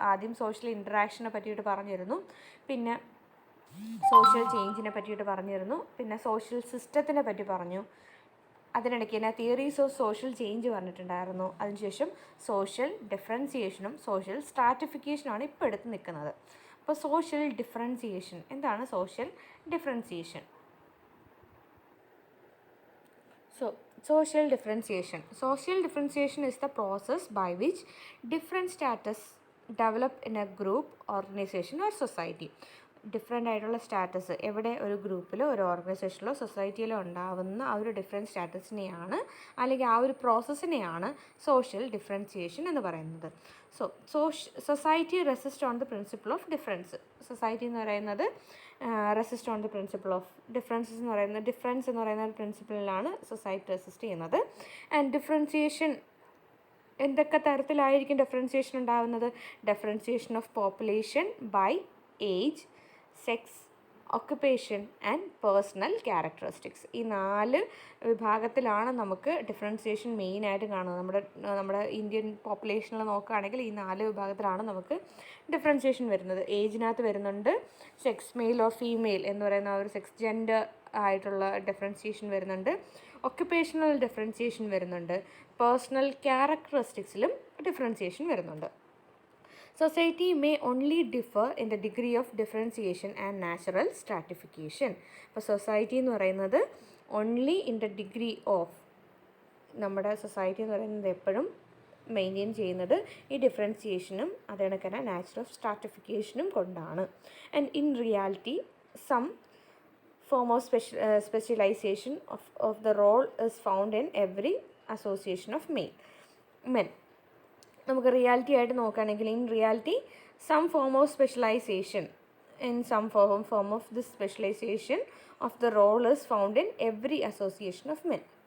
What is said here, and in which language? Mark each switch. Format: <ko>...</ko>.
<ml>ആദ്യം സോഷ്യൽ ഇൻറ്ററാക്ഷനെ പറ്റിയിട്ട് പറഞ്ഞിരുന്നു, പിന്നെ സോഷ്യൽ ചേഞ്ചിനെ പറ്റിയിട്ട് പറഞ്ഞിരുന്നു, പിന്നെ സോഷ്യൽ സിസ്റ്റത്തിനെ പറ്റി പറഞ്ഞു. അതിനിടയ്ക്ക് തന്നെ തിയറീസ് ഓഫ് സോഷ്യൽ ചേഞ്ച് പറഞ്ഞിട്ടുണ്ടായിരുന്നു. അതിനുശേഷം സോഷ്യൽ ഡിഫറൻസിയേഷനും സോഷ്യൽ സ്ട്രാറ്റിഫിക്കേഷനുമാണ് ഇപ്പോൾ എടുത്ത് നിൽക്കുന്നത്. അപ്പോൾ സോഷ്യൽ ഡിഫറൻസിയേഷൻ എന്താണ്? Social differentiation.</ml> <en>So, social differentiation. Social differentiation is the process by which different status develop in a group, organization or society.</en> <ml>Different ആയിട്ടുള്ള സ്റ്റാറ്റസ് എവിടെ ഒരു ഗ്രൂപ്പിലോ ഒരു ഓർഗനൈസേഷനിലോ സൊസൈറ്റിയിലോ ഉണ്ടാകുന്ന ആ ഒരു ഡിഫറെൻറ്റ് സ്റ്റാറ്റസിനെയാണ് അല്ലെങ്കിൽ ആ ഒരു പ്രോസസ്സിനെയാണ് സോഷ്യൽ ഡിഫറൻസിയേഷൻ എന്ന് പറയുന്നത്.</ml> <en>Society resist on the principle of difference.</en> <ml>Society എന്ന് പറയുന്നത്</ml> <en>resist on the principle of differences</en> <ml>എന്ന് പറയുന്നത് ഡിഫറൻസ് എന്ന് പറയുന്ന ഒരു പ്രിൻസിപ്പിളിലാണ് സൊസൈറ്റി റെസിസ്റ്റ് ചെയ്യുന്നത്. ആൻഡ് ഡിഫറൻസിയേഷൻ എന്തൊക്കെ തരത്തിലായിരിക്കും ഡിഫറൻസിയേഷൻ ഉണ്ടാകുന്നത്?</ml> <en>Differentiation of population by age, sex, occupation and personal characteristics.</en> <ml>ഈ 4 വിഭാഗത്തിലാണ് നമുക്ക് ഡിഫറൻസിയേഷൻ മെയിനായിട്ട് കാണുന്നത്. നമ്മുടെ ഇന്ത്യൻ പോപ്പുലേഷനിൽ നോക്കുകയാണെങ്കിൽ ഈ 4 വിഭാഗത്തിലാണ് നമുക്ക് ഡിഫറൻസിയേഷൻ വരുന്നത്. ഏജിനകത്ത് വരുന്നുണ്ട്, സെക്സ്</ml> <en>male or female</en> <ml>എന്ന് പറയുന്ന ഒരു സെക്സ് ജെൻഡർ ആയിട്ടുള്ള ഡിഫറൻസിയേഷൻ വരുന്നുണ്ട്, ഒക്യുപ്പേഷണൽ ഡിഫറൻസിയേഷൻ വരുന്നുണ്ട്, പേഴ്സണൽ ക്യാരക്ടറിസ്റ്റിക്സിലും ഡിഫറൻസിയേഷൻ വരുന്നുണ്ട്.</ml> <en>Society may only differ in the degree of differentiation and natural stratification.</en> <ml>അപ്പോൾ സൊസൈറ്റി എന്ന് പറയുന്നത്</ml> <en>only in the degree of,</en> <ml>നമ്മുടെ സൊസൈറ്റി എന്ന് പറയുന്നത് എപ്പോഴും മെയിൻറ്റെയിൻ ചെയ്യുന്നത് ഈ ഡിഫറൻസിയേഷനും അതേകണക്ക് തന്നെ നാച്ചുറൽ സ്ട്രാറ്റിഫിക്കേഷനും കൊണ്ടാണ്.</ml> <en>And in reality some form of specialization of the role is found in every association of men.</en> <ml>നമുക്ക് റിയാലിറ്റി ആയിട്ട് നോക്കുകയാണെങ്കിൽ</ml> <en>In reality some form of specialization in some form of this specialization of the role is found in every association of men.</en>